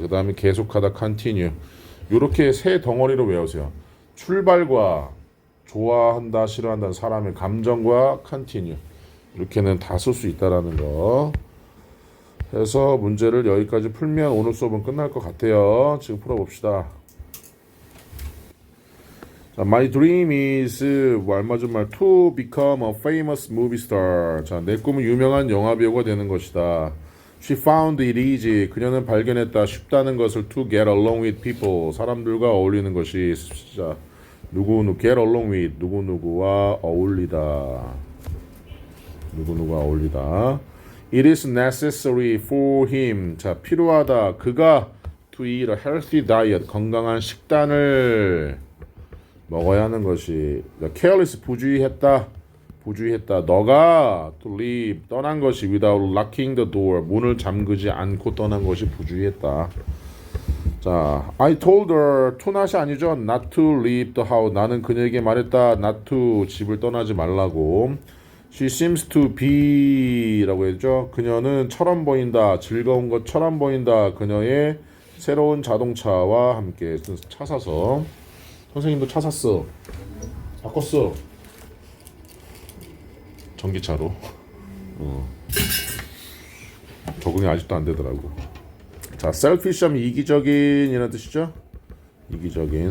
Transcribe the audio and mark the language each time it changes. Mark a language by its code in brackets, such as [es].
[ko] 그 다음에 계속하다 [en] continue. [ko] 이렇게 세 덩어리로 외우세요. 출발과 좋아한다 싫어한다는 사람의 감정과 continue. 이렇게는 다 쓸 수 있다라는 거. 해서 문제를 여기까지 풀면 오늘 수업은 끝날 것 같아요. 지금 풀어봅시다. [en] 자, My dream is 말맞은말 to become a famous movie star. [ko] 자, 내 꿈은 유명한 영화 배우가 되는 것이다. [en] She found it easy. [ko] 그녀는 발견했다. 쉽다는 것을 [en] to get along with people. [ko] 사람들과 어울리는 것이. 자, get along with 누구누구와 어울리다. 누구누구와 어울리다. [en] It is necessary for him. [ko] 자, 필요하다. 그가 [en] to eat a healthy diet. [ko] 건강한 식단을 먹어야 하는 것이. careless 부주의했다. 너가 [en] to leave [ko] 떠난 것이 [en] without locking the door. [ko] 문을 잠그지 않고 떠난 것이 부주의했다. [en] 자, I told her to not이 [ko] 아니죠. [en] not to leave the house. [ko] 나는 그녀에게 말했다. [en] not to [ko] 집을 떠나지 말라고. [en] She seems to be [ko] 라고 했죠. 그녀는 처럼 보인다. 즐거운 것처럼 보인다. 그녀의 새로운 자동차와 함께 차 사서. 선생님도 차 샀어. 바꿨어. 전기차로. 적응이 아직도 안 되더라고. 자, selfish 하면 이기적인 이라는 뜻이죠. 이기적인.